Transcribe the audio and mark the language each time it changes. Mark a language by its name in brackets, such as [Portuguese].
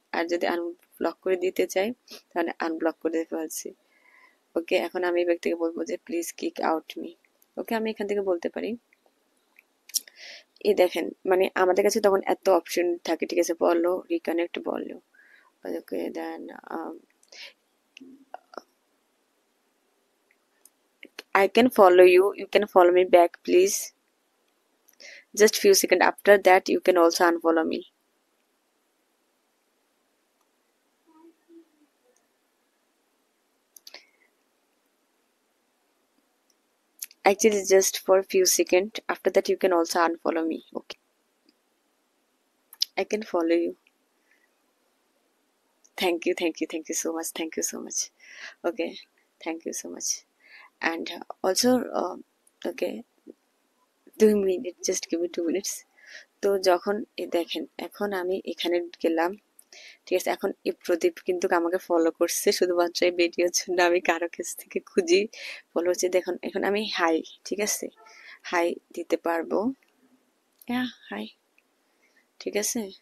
[Bangla] আর যদি আনব্লক করে দিতে চাই তাহলে আনব্লক করে দিতে পারছি, ওকে। এখন আমি এই ব্যক্তিকে বলবো যে [English] please kick out me, [Bangla] ওকে, আমি এখান থেকে বলতে পারি। এই দেখেন মানে আমাদের কাছে তখন এত অপশন থাকে, ঠিক আছে, বলো রিকানেক্ট বলো, ওকে। [English] Then I can follow you, you can follow me back please, just few seconds after that you can also unfollow me. Actually just for few seconds after that you can also unfollow me, okay. I can follow you, thank you, thank you, thank you so much, thank you so much, okay, thank you so much. And also okay, 2 minutes, just give me 2 minutes. [Bangla] তো যখন দেখেন এখন আমি এখানে গেলাম, ঠিক আছে। এখন এই প্রদীপ কিন্তু আমাকে ফলো করছে শুধুমাত্র এই ভিডিওর জন্য, আমি কারো কাছ থেকে খুঁজি ফলো হচ্ছে। দেখুন এখন আমি হাই, ঠিক আছে, হাই দিতে পারবো, হ্যাঁ হাই, ঠিক আছে।